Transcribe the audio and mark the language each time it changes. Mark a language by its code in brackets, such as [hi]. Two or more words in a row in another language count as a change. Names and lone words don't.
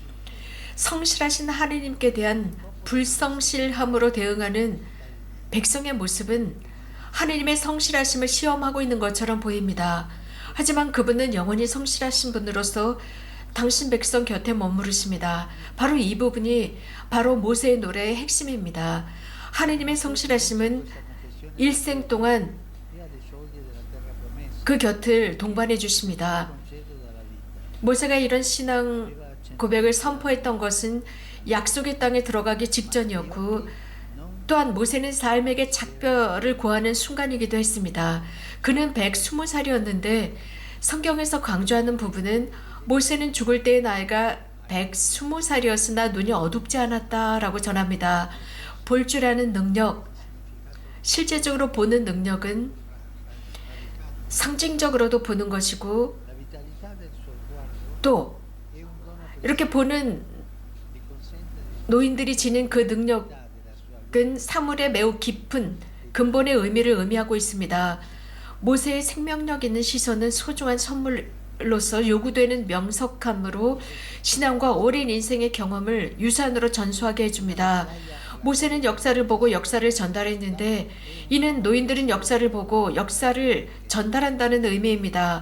[ko] 성실하신 하느님께 대한 불성실함으로 대응하는 백성의 모습은 하느님의 성실하심을 시험하고 있는 것처럼 보입니다. 하지만 그분은 영원히 성실하신 분으로서 당신 백성 곁에 머무르십니다. 바로 이 부분이 바로 모세의 노래의 핵심입니다. 하느님의 성실하심은 일생 동안 [it] e alle soglie della terra promessa, [ko] 그 곁을 동반해 주십니다. [it] concedo dalla vita. [ko] 모세가 이런 신앙 고백을 선포했던 것은 약속의 땅에 들어가기 직전이었고 또한 모세는 삶에게 작별을 고하는 순간이기도 했습니다. 그는 120살이었는데 성경에서 강조하는 부분은 모세는 죽을 때의 나이가 120살이었으나 눈이 어둡지 않았다라고 전합니다. 볼 줄 아는 능력, 실제적으로 보는 능력은 상징적으로도 보는 것이고 [it] La vitalità del suo sguardo [ko] 또 [it] è un dono [ko] 이렇게 보는 [it] che consente di [ko] 노인들이 지닌 그 능력은 [it] dare la sua [ko] 사물의 매우 깊은 근본의 의미를 의미하고 있습니다. 모세의 생명력 있는 시선은 소중한 선물로서 요구되는 명석함으로 신앙과 오랜 인생의 경험을 유산으로 전수하게 해줍니다. 모세는 역사를 보고 역사를 전달했는데 이는 노인들은 역사를 보고 역사를 전달한다는 의미입니다.